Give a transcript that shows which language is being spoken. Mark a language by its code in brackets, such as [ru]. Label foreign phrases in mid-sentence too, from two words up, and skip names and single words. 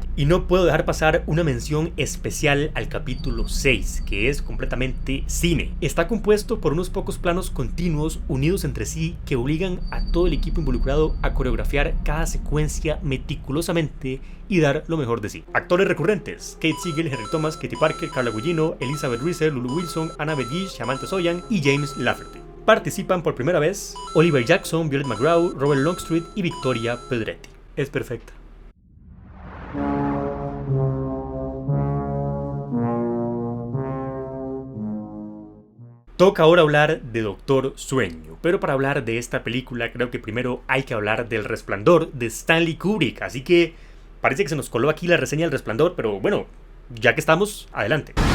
[es] Y no puedo dejar pasar una mención especial al capítulo 6, que es completamente cine. Está compuesto por unos pocos planos continuos unidos entre sí que obligan a todo el equipo involucrado a coreografiar cada secuencia meticulosamente y dar lo mejor de sí. Actores recurrentes: Kate Siegel, Henry Thomas, Katie Parker, Carla Gugino, Elizabeth Reeser, Lulu Wilson, Annabeth Gish, Samantha Soyan y James Lafferty. Participan por primera vez Oliver Jackson, Violet McGraw, Robert Longstreet y Victoria Pedretti. Es perfecta. Toca ahora hablar de Doctor Sueño, pero para hablar de esta película creo que primero hay que hablar del Resplandor de Stanley Kubrick, así que parece que se nos coló aquí la reseña del Resplandor, pero bueno, ya que estamos, adelante.